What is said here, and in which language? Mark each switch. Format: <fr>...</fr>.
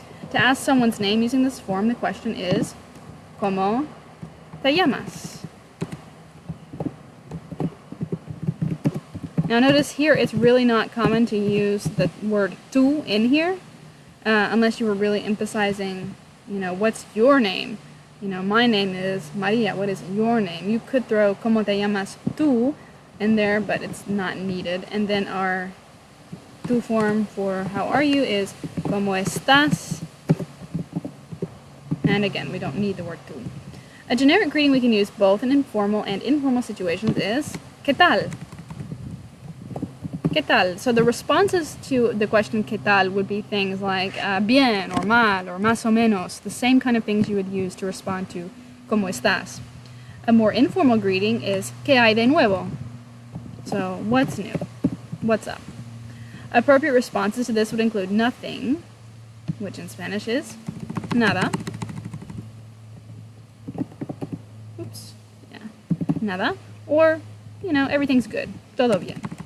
<en>To ask someone's name using this form, the question is,</en> <es>¿Cómo te llamas?</es> <en>Now notice here it's really not common to use the word tú in here, unless you were really emphasizing, what's your name? My name is Maria, what is your name? You could throw</en> <es>¿Cómo te llamas tú?</es> <en>In there, but it's not needed. And then our tú form for how are you is</en> <es>¿Cómo estás?</es> <en>And again, we don't need the word tú. A generic greeting we can use both in informal and informal situations is</en> <es>¿Qué tal? ¿Qué tal?</es> <en>So the responses to the question</en> <es>¿Qué tal?</es> <en>Would be things like bien or mal or</en> <es>más o menos,</es> <en>the same kind of things you would use to respond to</en> <es>¿Cómo estás?</es> <en>A more informal greeting is</en> <es>¿Qué hay de nuevo?</es> <en>So what's new? What's up? Appropriate responses to this would include nothing, which in Spanish is nada. Oops. Yeah. Nada. Or, everything's good.</en> <es>Todo bien.</es>